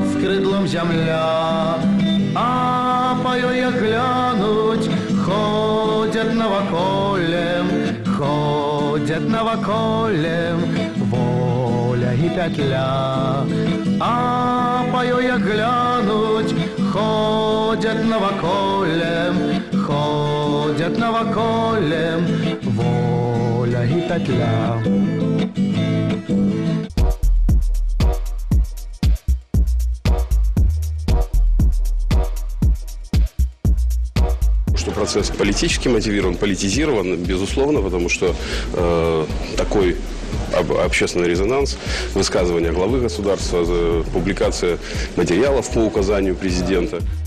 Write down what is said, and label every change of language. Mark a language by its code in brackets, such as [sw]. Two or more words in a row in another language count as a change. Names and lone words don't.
[be] скрыдлом зямля, а па ёй як глянуць, ходзяць наваколлем, ходзяць наваколлем, воля і пятля, а па ёй як глянуць, [ru] ходят навоколем, ходят навоколем, воля и петля. Что процесс политически мотивирован, политизирован, безусловно, потому что такой общественный резонанс, высказывания главы государства, публикация материалов по указанию президента.